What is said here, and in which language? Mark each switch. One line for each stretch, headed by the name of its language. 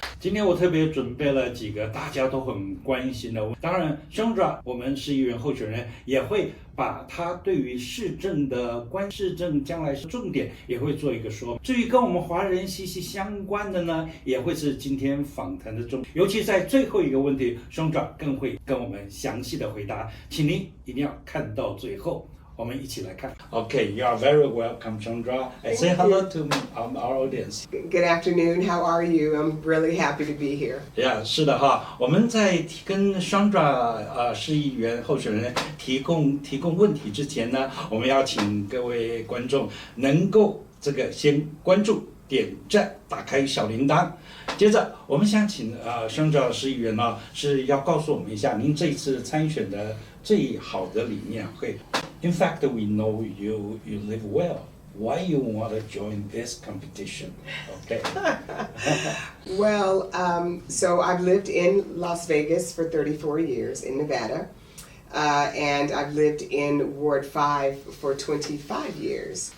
Chinese: 今天我特别准备了几个大家都很关心的，当然 Shondra 我们市议员候选人也会把他对于市政将来是重点也会做一个说明。至于跟我们华人息息相关的呢，也会是今天访谈的重点，尤其在最后一个问题 Shondra 更会跟我们详细的回答，请您一定要看到最后。我们一起来看。
English: Okay, you are very welcome, Shondra. Say hello to our audience. Good afternoon. How are you? I'm really happy to be here.
Chinese: Yeah, 是的哈。我们在跟 Shondra 市议员候选人提供问题之前呢，我们要请各位观众能够先关注、点赞、打开小铃铛。接着，我们想请Shondra 市议员呢是要告诉我们一下您这一次参选的最好的理念会。
English: In fact, we know you live well. Why you want to join this competition? Okay. Well, so I've lived in Las Vegas for 34 years in Nevada. And I've lived in Ward 5 for 25 years.